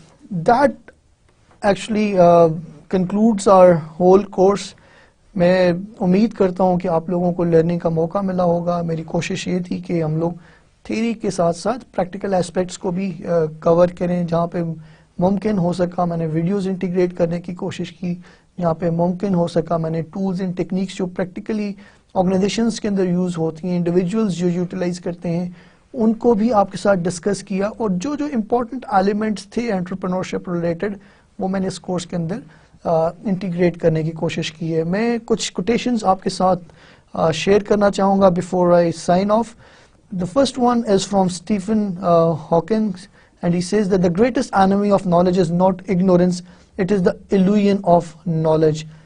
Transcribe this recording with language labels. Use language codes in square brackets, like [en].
[en] That actually concludes our whole course. [ur] میں امید کرتا ہوں کہ آپ لوگوں کو لرننگ کا موقع ملا ہوگا. میری کوشش یہ تھی کہ ہم لوگ تھیوری کے ساتھ ساتھ پریکٹیکل اسپیکٹس کو بھی کور کریں. جہاں پہ ممکن ہو سکا میں نے ویڈیوز انٹیگریٹ کرنے کی کوشش کی, جہاں پہ ممکن ہو سکا میں نے ٹولز اینڈ ٹیکنیکس جو پریکٹیکلی آرگنائزیشنس کے اندر یوز ہوتی ہیں, انڈیویجولز جو یوٹیلائز کرتے ہیں, ان کو بھی آپ کے ساتھ ڈسکس کیا. اور جو جو امپورٹنٹ ایلیمنٹس تھے انٹرپرینورشپ ریلیٹڈ وہ میں نے اس کورس کے اندر انٹیگریٹ کرنے کی کوشش کی ہے. میں کچھ کوٹیشنز آپ کے ساتھ شیئر کرنا چاہوں گا [en] Before I sign off. The first one is from Stephen Hawking, and he says that the greatest enemy of knowledge is not ignorance, it is the illusion of knowledge.